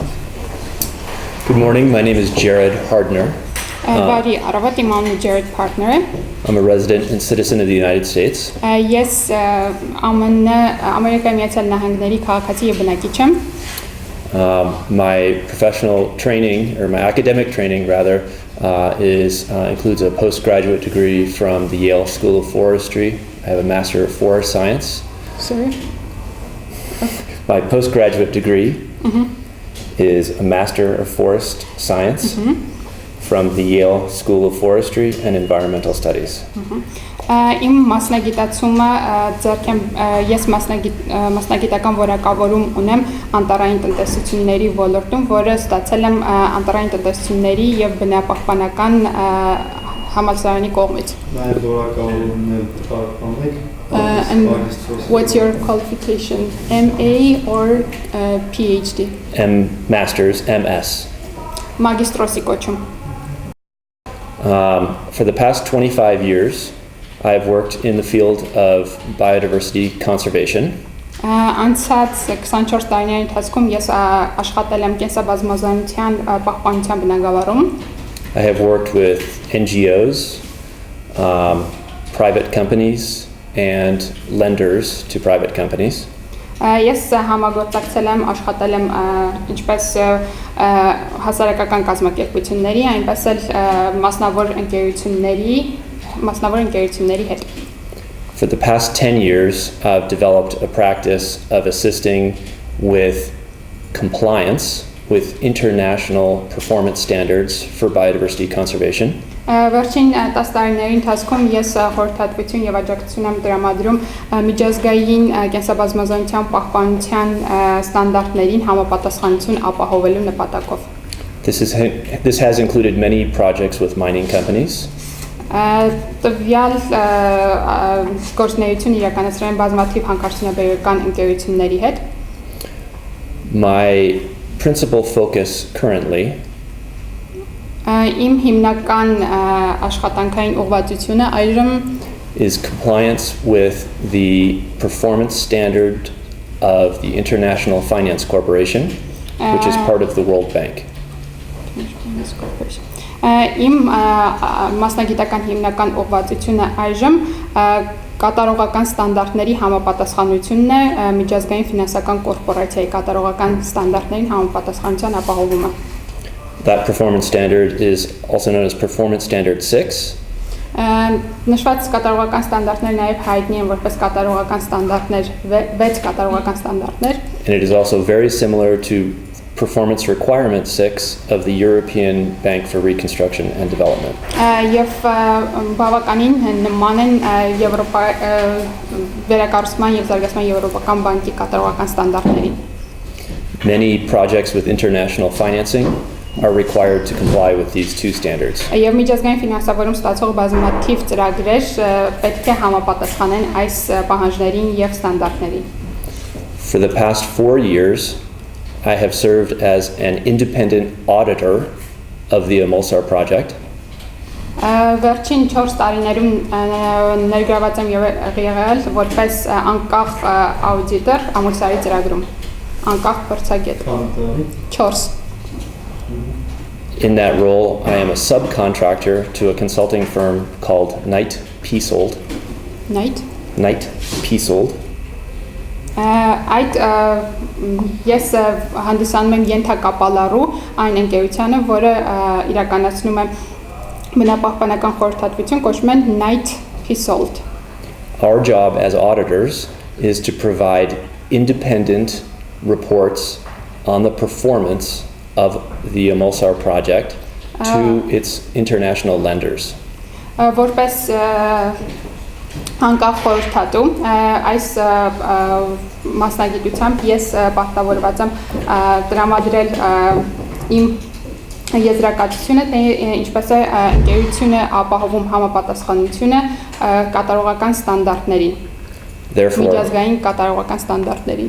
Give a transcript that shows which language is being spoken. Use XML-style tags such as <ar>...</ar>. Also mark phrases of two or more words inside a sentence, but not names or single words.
<en>Good morning. My name is Jared Hardner.</en> <hy>Բարի առավոտ, իմ անունը Jared Partner է։</hy> <en>I'm a resident and citizen of the United States.</en> <hy>Ես Ամերիկայի Միացյալ Նահանգների քաղաքացի եւ բնակիչ եմ։</hy> <en>My professional training, or my academic training rather, includes a postgraduate degree from the Yale School of Forestry. I have a Master of Forest Science. Sorry? My postgraduate degree is a Master of Forest Science from the Yale School of Forestry and Environmental Studies.</en> <hy>Իմ մասնագիտացումը ձեռք եմ ես մասնագիտական որակավորում ունեմ անտառային տնտեսությունների ոլորտում, որը ստացել եմ անտառային տնտեսությունների եւ բնապահպանական համալսարանի կողմից։ Նաև որակավորումն պահպանեք։</hy> <en>And what's your qualification? MA or PhD? Masters, MS.</en> <hy>Մագիստրոսի կոչում։</hy> <en>For the past 25 years, I've worked in the field of biodiversity conservation.</en> <hy>Անցած 24 տարիների ընթացքում ես աշխատել եմ կենսաբազմազանության պահպանության բնագավառում։</hy> <en>I have worked with NGOs, private companies, and lenders to private companies.</en> <hy>Ես համագործակցել եմ, աշխատել եմ ինչպես հասարակական կազմակերպությունների, այնպես էլ մասնավոր ընկերությունների հետ։</hy> <en>For the past 10 years, I've developed a practice of assisting with compliance with international performance standards for biodiversity conservation.</en> <hy>Վերջին 10 տարիների ընթացքում ես խորհրդատվություն եւ աջակցություն եմ տրամադրում միջազգային կենսաբազմազանության պահպանության ստանդարտներին համապատասխանություն ապահովելու նպատակով։</hy> <en>This has included many projects with mining companies.</en> <hy>Տվյալ գործունեություն իրականացրել են բազմաթիվ հանքարդյունաբերական ընկերությունների հետ։</hy> <en>My principal focus currently</en> <hy>Իմ հիմնական աշխատանքային ուղղվածությունը այժմ</hy> <en>is compliance with the performance standard of the International Finance Corporation, which is part of the World Bank.</en> <hy>Իմ մասնագիտական հիմնական ուղղվածությունը այժմ կատարողական ստանդարտների համապատասխանությունն է միջազգային ֆինանսական կորպորացիայի կատարողական ստանդարտներին համապատասխանության ապահովումը։</hy> <en>That performance standard is also known as Performance Standard 6.</en> <hy>Նշված կատարողական ստանդարտները նաև հայտնի են որպես կատարողական ստանդարտներ 6 կատարողական ստանդարտներ։</hy> <en>And it is also very similar to Performance Requirement 6 of the European Bank for Reconstruction and Development.</en> <hy>Եվ բավականին նման են Եվրոպա վերակառուցման եւ զարգացման եվրոպական բանկի կատարողական ստանդարտներին։</hy> <en>Many projects with international financing are required to comply with these two standards.</en> <hy>Եվ միջազգային ֆինանսավորում ստացող բազմաթիվ ծրագրեր պետք է համապատասխանեն այս պահանջներին եւ ստանդարտներին։</hy> <en>For the past 4 years, I have served as an independent auditor of the Amulsar project.</en> <hy>Վերջին 4 տարիներում ներգրաված եմ եղել որպես անկախ աուդիտոր Ամուլսարի ծրագրում։ Անկախ փորձագետ։ 4</hy> <en>In that role, I am a subcontractor to a consulting firm called Knight Peasold. Knight Peasold.</en> <hy>Այդ ես հանդիսանում եմ ենթակապալառու այն ընկերությանը, որը իրականացնում է բնապահպանական խորհրդատվություն, կոչվում են Night Salt.</hy> <en>Our job as auditors is to provide independent reports on the performance of the Amulsar project to its international lenders.</en> <hy>Որպես անկախ խորհրդատու այս մասնագիտությամբ ես պարտավորված եմ տրամադրել իմ եզրակացությունը, թե ինչպես է ընկերությունը ապահովում համապատասխանությունը կատարողական ստանդարտներին, միջազգային կատարողական ստանդարտներին.</hy>